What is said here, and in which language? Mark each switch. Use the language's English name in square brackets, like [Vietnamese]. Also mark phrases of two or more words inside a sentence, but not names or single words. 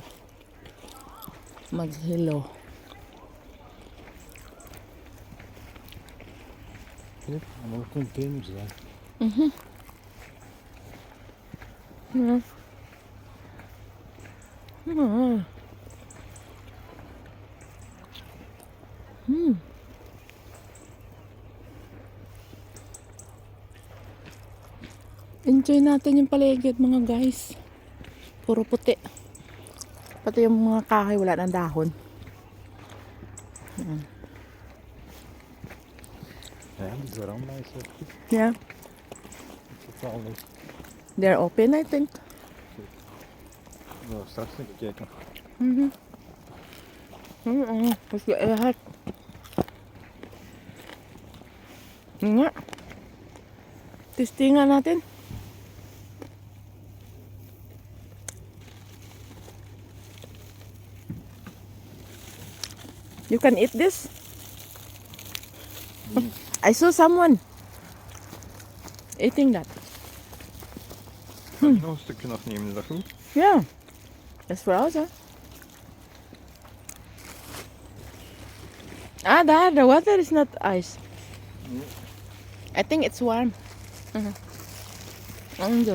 [Filipino] Mag-hello. [Dutch] Kijk, allemaal containers daar. Ja. Ah. [Filipino] Enjoy natin yung paligid mga guys. Puro puti. Pati yung mga kahoy wala ng dahon. [Dutch] Ja, die veranda is goed. [English] Yeah. [Dutch] Totaal niks. [English] They're open I think. [Dutch] Nou, straks even kijken. [Filipino] Kasi lahat. Nga. Testingan natin. [English] You can eat this? I saw someone eating that. [Dutch] Kan je nog een stukje afnemen, is dat goed? [English] Yeah. That's for us, huh? Ah, there, the water is not ice. I think it's warm. Enjoy.